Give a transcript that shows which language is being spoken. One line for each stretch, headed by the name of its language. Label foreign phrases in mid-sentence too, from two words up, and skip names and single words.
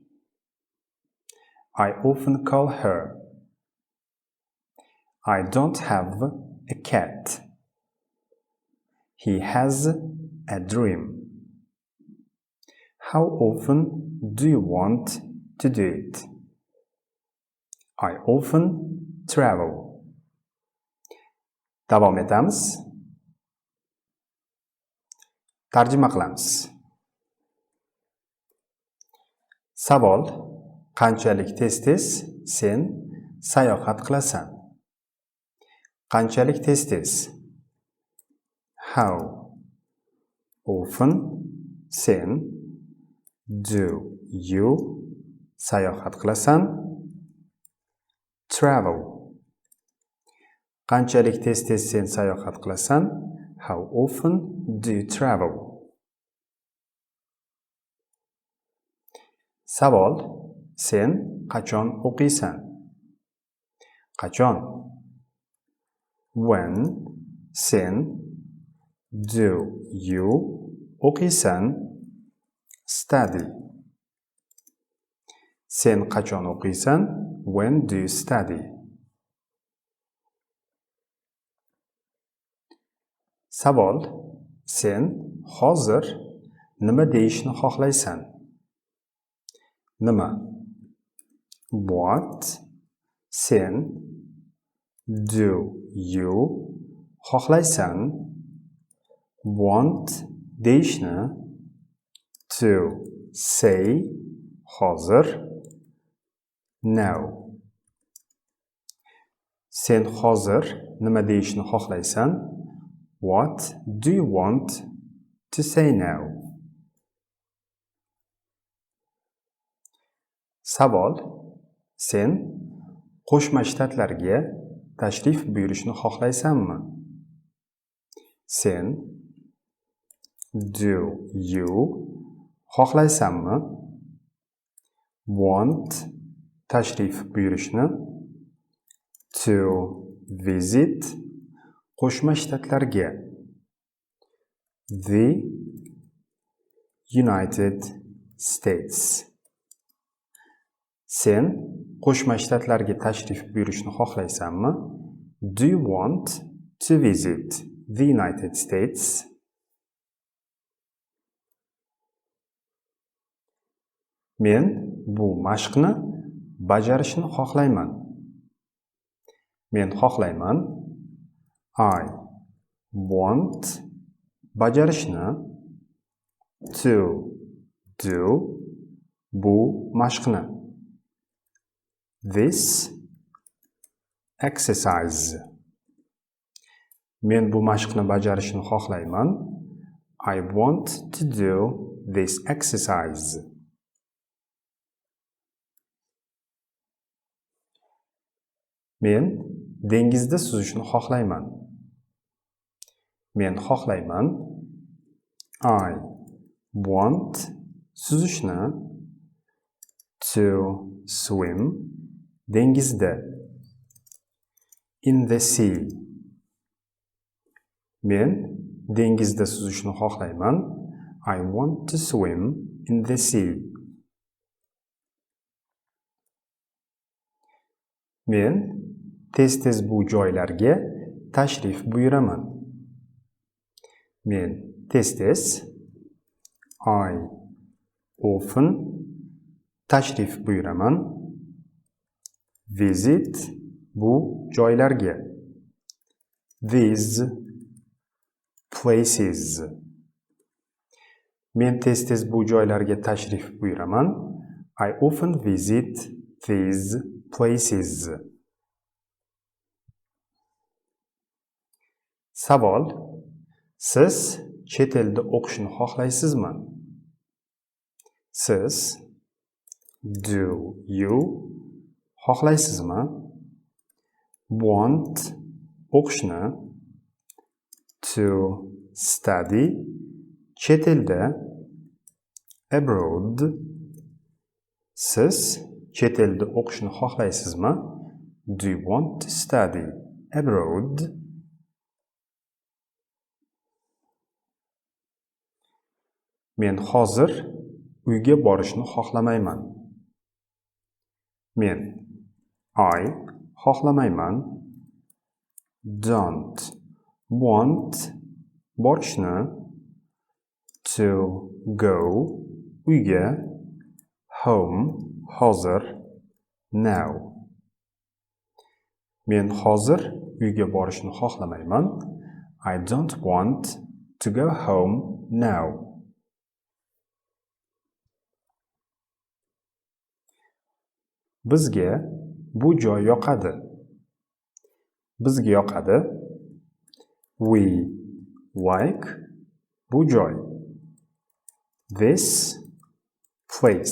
English: I often call her. I don't have a cat. He has a dream. How often do you want to do it? I often travel.
Uzbek: Davom etamiz. Tarjima qilamiz. Savol: qanchalik tez-tez sen sayohat qilasan? Qanchalik tez-tez?
English: How often sen do you
Uzbek: sayohat qilasan?
English: Travel.
Uzbek: Qanchalik tez-tez sen sayohat qilasan?
English: How often do you travel?
Uzbek: Savol: sen qachon o'qiysan? Qachon?
English: When sen do you o'qiysan?
Uzbek: Study. Sen qachon o'qiysan?
English: When do you study?
Uzbek: Savol: sen hozir nima deyishni xohlaysan? Nima?
English: What sen do you xohlaysan? Want deyishni to say hozir now.
Uzbek: Sen hozir nima deyishni xohlaysan?
English: What do you want to say now?
Uzbek: Savol: sen Qo'shma Shtatlarga tashrif buyurishni xohlaysanmi? Sen
English: do you
Uzbek: xohlaysanmi?
English: Want
Uzbek: tashrif buyurishni
English: to visit Qo'shma Shtatlarga the United States.
Uzbek: Sen Qo'shma Shtatlarga tashrif buyurishni xohlaysanmi?
English: Do you want to visit the United States?
Uzbek: Men bu mashqni bajarishni xohlayman. Men xohlayman.
English: I want bajarishni to do
Uzbek: bu mashqni.
English: This exercise.
Uzbek: Men bu mashqni bajarishni xohlayman.
English: I want to do this exercise.
Uzbek: Men dengizda suzishni xohlayman. Men xohlayman.
English: I want suzishni to swim dengizda. In the sea.
Uzbek: Men dengizda suzishni xohlayman.
English: I want to swim in the sea.
Uzbek: Men tez-tez bu joylarga tashrif buyuraman. Men tez-tez
English: I often
Uzbek: tashrif buyuraman. Visit bu joylarga.
English: These places.
Uzbek: Men tez-tez bu joylarga tashrif buyuraman.
English: I often visit these places.
Uzbek: Savol: siz chet elda o'qishni xohlaysizmi? Siz
English: do you
Uzbek: xohlaysizmi?
English: Want o'qishni to study.
Uzbek: Chet elda. Abroad. Siz chet elda o'qishni xohlaysizmi?
English: Do you want to study abroad?
Uzbek: Men hozir uyga borishni xohlamayman. Men I xohlamayman.
English: Don't want borishni. To go uyga. Home hozir. Now.
Uzbek: Men hozir uyga borishni xohlamayman.
English: I don't want to go home now.
Uzbek: Bizga bu joy yoqadi. Bizga yoqadi.
English: We like
Uzbek: bu joy.
English: This place.